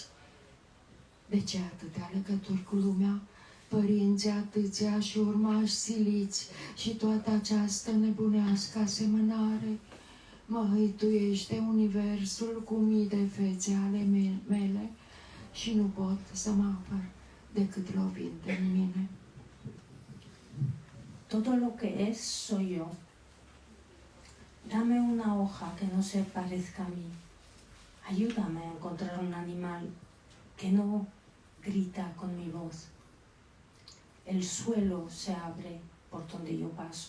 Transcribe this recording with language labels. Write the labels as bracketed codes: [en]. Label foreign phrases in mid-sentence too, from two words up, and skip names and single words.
[ro] De ce atâtea legături cu lumea, părinții atâția și urmași siliți și toată această nebunească asemănare? Mă hăituiește universul cu mii de fețe ale mele și nu pot să mă apăr decât lovind în mine. [es] Todo lo que es soy yo. Dame una hoja que no se parezca a mí. Ayúdame a encontrar un animal que no grita con mi voz. El suelo se abre por donde yo paso.